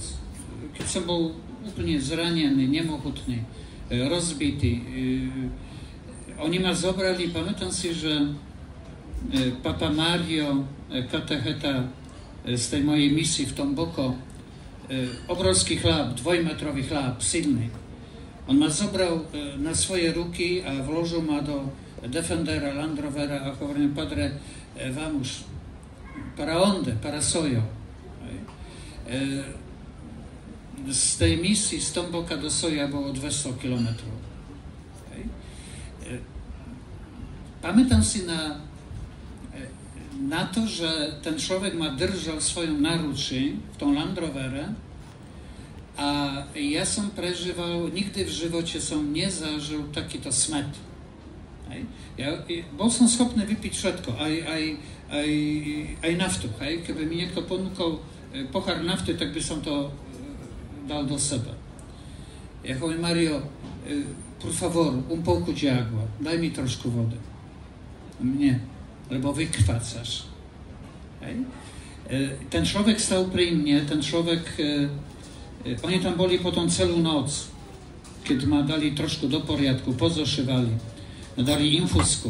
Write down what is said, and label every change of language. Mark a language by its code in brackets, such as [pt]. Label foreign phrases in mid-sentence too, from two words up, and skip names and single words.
[sk] Keď som bol úplne zranený, nemohutný, rozbitý, oni ma zobrali, pamätám si, že Papa Mario, katecheta z tej mojej misii v Tomboko, obrovský chlap, 2-metrový chlap, silný. On ma zobral na svoje ruky a vložil ma do Defendera, Land Rovera a hovorím, [pt] Padre, vamos, para onde, para Sojo. [sk] Z tej misii z Tomboka do Soja bolo 200 kilometrov. Pamätám si na to, že ten človek ma držal v svojom naručí v tom Land Rovere a ja som prežíval, nikdy v živote som nezažil takýto smet. Bol som schopný vypiť všetko, aj naftu. Keby mi niekto ponúkol pochár nafty, tak by som to dal do seba. Ja hovorím, [pt] Mario, por favor, un pouco de agua, [sk] daj mi trošku vody. Nie, lebo vykrvácaš. Ten človek stał pri mne, ten človek, oni tam boli potom celú noc, keď ma dali trošku do poriadku, pozošivali, dali infusku.